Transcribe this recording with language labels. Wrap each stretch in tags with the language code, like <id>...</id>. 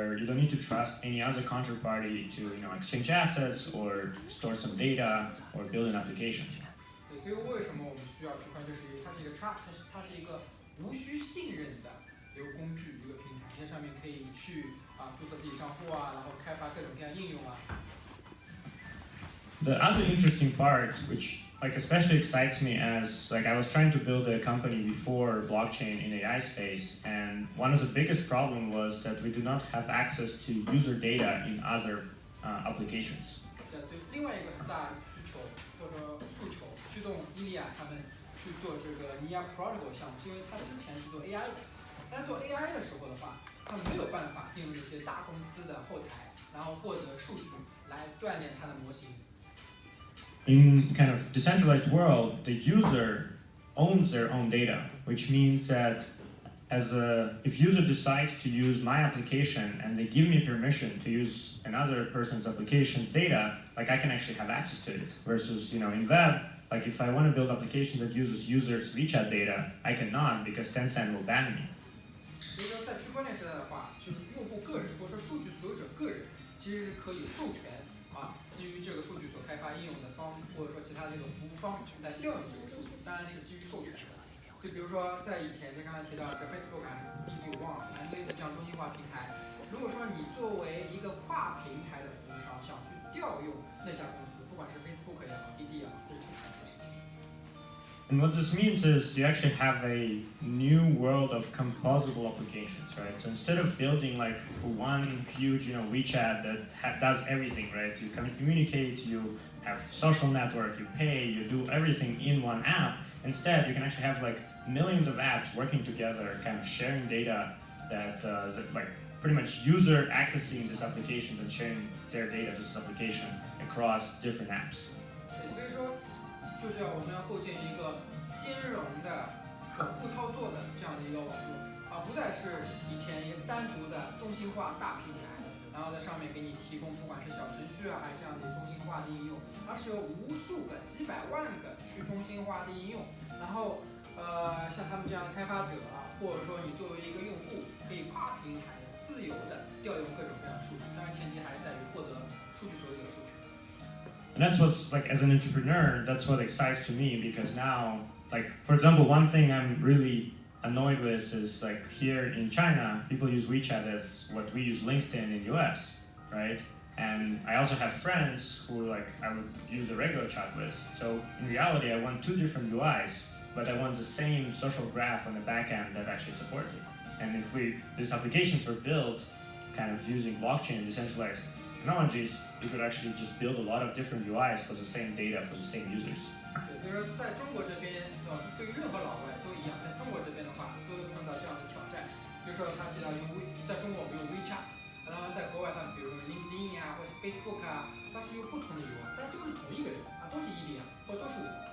<en>you don't need to trust any other counterparty to exchange assets or store some data or build an application.</en> <zh>对，所以为什么我们需要区块链？就是它是一个 trust，它是一个无需信任的一个工具，一个平台，在上面可以去注册自己账户啊，然后开发各种各样应用啊。</zh> <en>The other interesting part, which especially excites me, as I was trying to build a company before blockchain in AI space, and one of the biggest problem was that we do not have access to user data in other applications.</en> <zh>对，另外一个很大的需求或者诉求，驱动伊利亚他们去做这个 NIA Protocol 项目，是因为他之前是做 AI 的，但是做 AI 的时候的话，他们没有办法进入一些大公司的后台，然后获得数据来锻炼它的模型。</zh> <en>In kind of decentralized world, the user owns their own data, which means that if user decides to use my application and they give me permission to use another person's application's data, I can actually have access to it. Versus, in web, if I want to build application that uses users' WeChat data, I cannot because Tencent will ban me.</en> <zh>所以说，在区块链时代的话，就是用户个人或者说数据所有者个人，其实是可以授权基于这个数据所开发应用的方，或者说其他的这个服务方来调用这个数据，当然是基于授权的。就比如说在以前，刚才提到是 Facebook 还是滴滴，我忘了，反正类似这样中心化平台。如果说你作为一个跨平台的服务商，想去调用那家公司，不管是 Facebook 也好，滴滴也好，这是挺难的事情。</zh> <en>And what this means is you actually have a new world of composable applications, right? So instead of building one huge, WeChat that does everything, right? You can communicate, you have social network, you pay, you do everything in one app. Instead, you can actually have millions of apps working together, kind of sharing data that pretty much user accessing this application and sharing their data to this application across different apps.</en> <zh>所以说。就是我们要构建一个兼容的、可互操作的这样的一个网络，不再是以前一个单独的中心化大平台，然后在上面给你提供不管是小程序还是这样的中心化的应用，而是有无数个、几百万个去中心化的应用，然后像他们这样的开发者或者说你作为一个用户，可以跨平台的、自由的调用各种各样的数据，当然前提还是在于获得数据所有者的授权。</zh> <en>And that's what's as an entrepreneur, that's what excites to me because now, for example, one thing I'm really annoyed with is here in China, people use WeChat as what we use LinkedIn in US, right? And I also have friends who I would use a regular chat with. So in reality, I want two different UIs, but I want the same social graph on the back end that actually supports it. And if these applications were built kind of using blockchain and decentralized technologies, you could actually just build a lot of different UIs for the same data for the same users.</en> <zh>对，所以说在中国这边，对于任何老外都一样，在中国这边的话，都会碰到这样的挑战。比如说他提到在中国我们用 WeChat，然后在国外他们比如说 LinkedIn 或者 Facebook 它是用不同的 UI，但都是同一个人都是伊利亚或者都是我。</zh>